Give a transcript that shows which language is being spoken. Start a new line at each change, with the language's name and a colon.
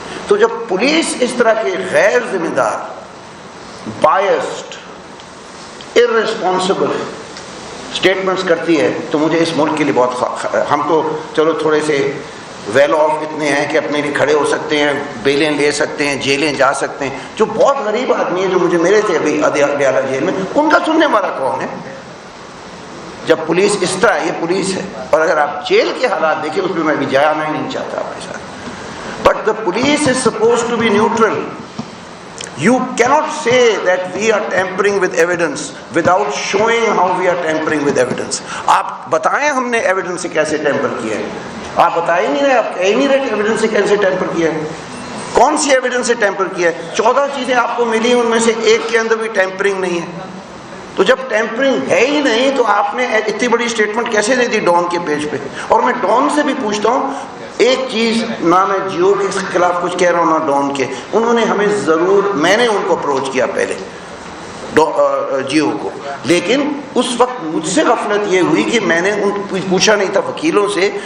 Urdu: تو جب پولیس اس طرح کے غیر ذمہ دار, بائسڈ, ارسپانسبل اسٹیٹمنٹس کرتی ہے تو مجھے اس ملک کے لیے بہت ہم تو چلو تھوڑے سے ویل آف اتنے ہیں کہ اپنے لیے کھڑے ہو سکتے ہیں, بیلیں لے سکتے ہیں, جیلیں جا سکتے ہیں. جو بہت غریب آدمی ہے جو مجھے میرے تھے ابھی اڈیالہ جیل میں, ان کا سننے والا کون ہے؟ جب پولیس اس طرح, یہ پولیس ہے, اور اگر آپ جیل کے حالات دیکھیں اس میں میں بھی جانا ہی نہیں چاہتا آپ کے ساتھ,
English: But the police is suppose to be neutral. You cannot say that we are tampering with evidence without showing how we are tampering with evidence.
Urdu: آپ بتائیں ہم نے ایویڈنس سے کیسے ٹیمپر کیا ہے, آپ بتا ہی نہیں رہے, آپ کہہ ہی نہیں رہے کہ ایویڈنس سے کیسے ٹیمپر کیا ہے. کون سی ایویڈنس سے ٹیمپر کیا ہے؟ 14 چیزیں آپ کو ملی, ان میں سے ایک کے اندر بھی ٹیمپرنگ نہیں ہے. تو جب ٹیمپرنگ ہے ہی نہیں تو آپ نے اتنی بڑی اسٹیٹمنٹ کیسے دے دی ڈان کے پیج پہ؟ اور میں ڈان سے بھی پوچھتا ہوں ایک چیز, نہ میں جیو کے خلاف کچھ کہہ رہا ہوں نہ ڈان کے, انہوں نے ہمیں ضرور, میں نے ان کو اپروچ کیا پہلے جیو کو, لیکن اس وقت مجھ سے غفلت یہ ہوئی کہ میں نے ان پوچھا نہیں تھا وکیلوں سے.